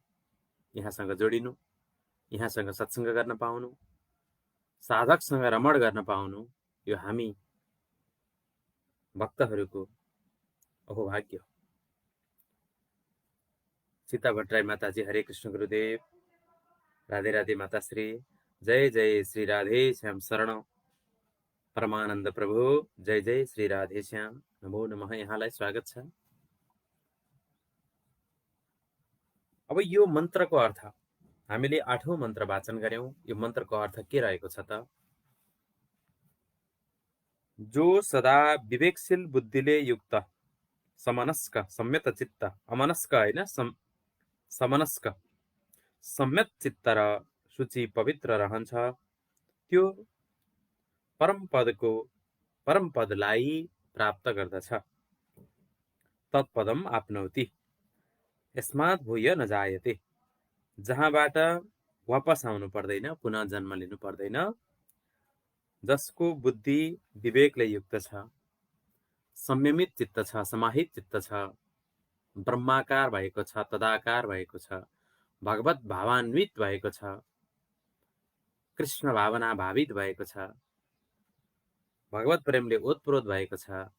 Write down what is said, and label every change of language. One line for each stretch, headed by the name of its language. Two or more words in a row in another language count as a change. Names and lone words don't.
Nepali: यहाँसँग जोडिनु, यहाँसँग सत्सङ्ग गर्न पाउनु, साधकसँग रमण गर्न पाउनु यो हामी भक्तहरूको अहोभाग्य हो। सीता भट्टराई माताजी हरे कृष्ण गुरुदेव। राधे राधे माताश्री। जय जय श्री राधे श्याम शरण। परमानन्द प्रभु जय जय श्री राधे श्याम। नमो नमः। यहाँलाई स्वागत छ। अब यो मन्त्रको अर्थ हामीले 8औं मन्त्र वाचन गर्यौं। यो मन्त्रको अर्थ के रहेको छ त? जो सदा विवेकशील बुद्धिले युक्त समनस्क सम्यत चित्त, अमनस्क होइन, समनस्क सम्यत चित्त र शुचि पवित्र रहन्छ, त्यो परमपदलाई प्राप्त गर्दछ।
Sanskrit: तत्पदम आफ्नौति यस्मात् भूय नजायते।
Nepali: जहाँबाट वापस आउनु पर्दैन, पुनः जन्म लिनु पर्दैन। जसको बुद्धि विवेकले युक्त छ, संयमित चित्त छ, समाहित चित्त छ, ब्रह्माकार भएको छ, तदाकार भएको छ, भगवत भावान्वित भएको छ, कृष्ण भावना भावित भएको छ, भगवत प्रेमले ओतप्रोत भएको छ,